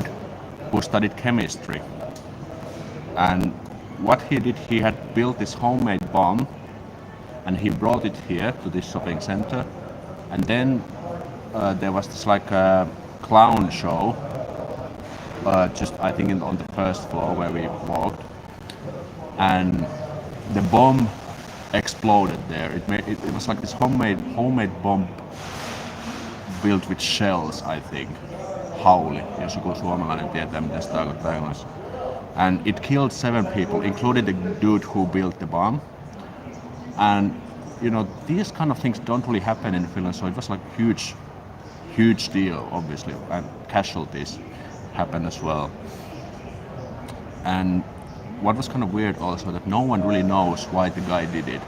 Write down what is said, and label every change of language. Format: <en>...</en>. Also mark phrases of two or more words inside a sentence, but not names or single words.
<en>who studied chemistry, and what he did, he had built this homemade bomb and he brought it here to this shopping center, and then there was this like a clown show just I think on the first floor where we walked, and the bomb exploded there. It was like this homemade bomb built with shells, I think.</en> <fi>Hauli, jos joku suomalainen tietää mitä se tarkoittaa englanniksi.</fi> <en>And it killed 7 people, including the dude who built the bomb. And you know, these kind of things don't really happen in Finland, so it was like huge deal, obviously, and casualties happened as well. And what was kind of weird also that no one really knows why the guy did it.</en>